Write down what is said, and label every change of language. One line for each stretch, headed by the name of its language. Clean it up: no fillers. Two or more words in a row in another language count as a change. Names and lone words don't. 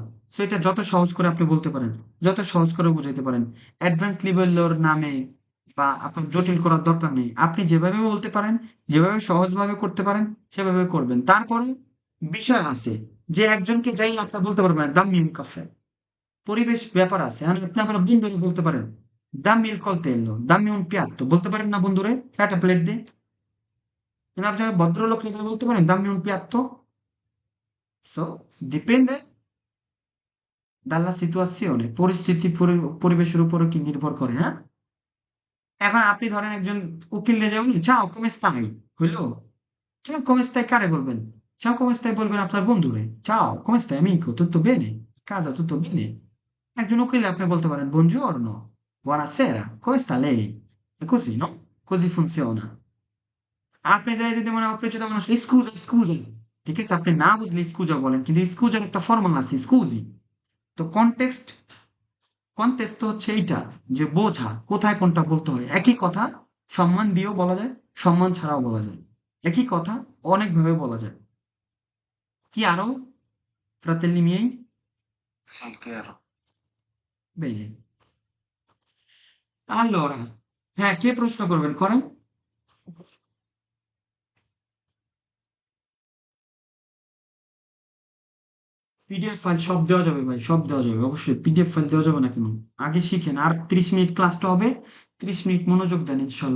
Bangla: সো এটা যত সহজ করে আপনি বলতে পারেন, যত সহজ করে বুঝাইতে পারেন, অ্যাডভান্স লেভেলের নামে বা আপনার জটিল করার দরকার নেই। আপনি যেভাবে বলতে পারেন, যেভাবে সহজভাবে করতে পারেন সেভাবে করবেন। তারপরে বিষয় আছে, যে একজনকে যাই আপনার বলতে পারবেন
Italian: dammi caffè,
Bangla: পরিবেশ ব্যাপার আছে। এখন আপনি আপনার বন্ধুরে বলতে পারেন
Italian: dammi coltello, dammi un piatto
Bangla: বলতে পারেন না বন্ধুরে, একটা প্লেট দে। কিন্তু আপনি ভদ্রলোক হিসেবে বলতে পারেন
Italian: dammi un piatto.
English: so depend
Italian: dalla situazione,
Bangla: পরিস্থিতি পরিবেশের উপরও কি নির্ভর করে, হ্যাঁ। এখন আপনি ধরেন একজন উকিল রে যাবেন,
Italian: ciao come stai, হইলো, ciao come stai
Bangla: কারে বলবেন,
Italian: ciao come stai
Bangla: বলবেন আপনার বন্ধুরে,
Italian: ciao come stai amico, tutto bene, casa tutto bene.
Bangla: একজন উকিল আপনি বলতে পারেন
Italian: buongiorno, buonasera, come sta lei, è così, no? Così funziona।
Bangla: আপনি যাই যদি মনে অপরিচিত মানুষ
Italian: scusa scusa,
Bangla: ঠিক আছে, আপনি না বুঝলে স্কুজা বলেন, কিন্তু স্কুজার একটা ফর্মুলা আছে স্কুজি। তো কনটেক্সট, কনটেক্সট তো হচ্ছে এইটা, যে বোঝা কোথায় কোনটা বলতে হয়। একই কথা সম্মান দিয়েও বলা যায়, সম্মান ছাড়াও বলা যায়। একই কথা অনেক ভাবে বলা যায়। কি আরো,
Italian: fratelli miei? Sì, chiaro. Bene, allora,
Bangla: হ্যাঁ, কে প্রশ্ন করবেন করেন। পিডিএফ ফাইল সব দেওয়া যাবে ভাই, সব দেওয়া যাবে, অবশ্যই পিডিএফ ফাইল দেওয়া যাবে না কেন। আগে শিখেন, আর 30 মিনিট ক্লাসটা হবে, 30 মিনিট মনোযোগ দেন ইনশাল্লাহ।